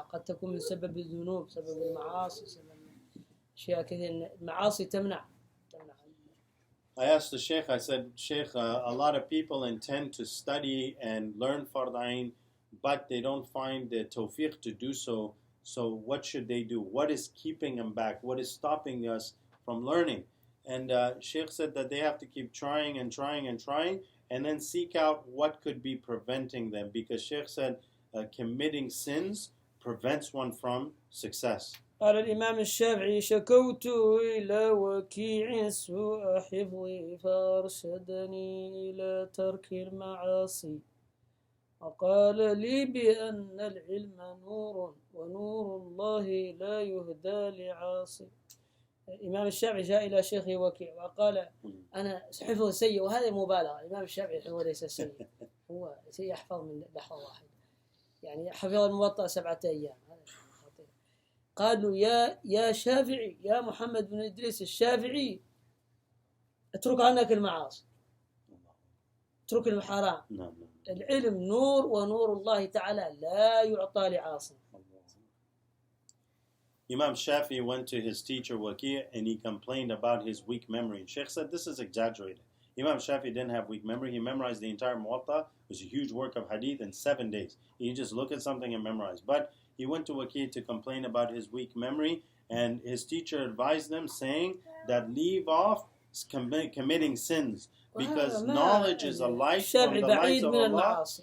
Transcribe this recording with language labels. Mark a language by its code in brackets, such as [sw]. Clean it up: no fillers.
[ar] قد تكون من سبب الذنوب، سبب المعاصي، سبب أشياء كثير. المعاصي تمنع. [en] I asked the shaykh, I said, Shaykh, a lot of people intend to study and learn Fard Ain, but they don't find the tawfiq to do so. So what should they do? What is keeping them back? What is stopping us from learning? And Shaykh said that they have to keep trying and trying and trying, and then seek out what could be preventing them. Because Shaykh said committing sins prevents one from success. [ar] قال الإمام الشافعي شكوت إلى وكيع سوء حفظي فأرشدني إلى ترك المعاصي وقال لي بأن العلم نور ونور الله لا يهدى لعاصي. الإمام الشافعي جاء إلى شيخه وكيع وقال أنا حفظ سيء، وهذا مبالغة. الإمام الشافعي حفظه ليس سيء، هو يحفظ من لحظة واحدة، يعني حفظ الموطأ 7 أيام. قالوا يا شافعي، يا محمد بن إدريس الشافعي، اترك عنك المعاصي، اترك الحرام. العلم نور ونور الله تعالى لا يعطى لعاصي. [en] Imam Shafi went to his teacher Waqi' and he complained about his weak memory. And Shaykh said this is exaggerated. Imam Shafi didn't have weak memory. He memorized the entire Muwatta. It was a huge work of hadith in 7 days. He just look at something and memorize. But he went to Waqi' to complain about his weak memory, and his teacher advised them, saying that leave off committing sins, because knowledge is a light from the lights of Allah.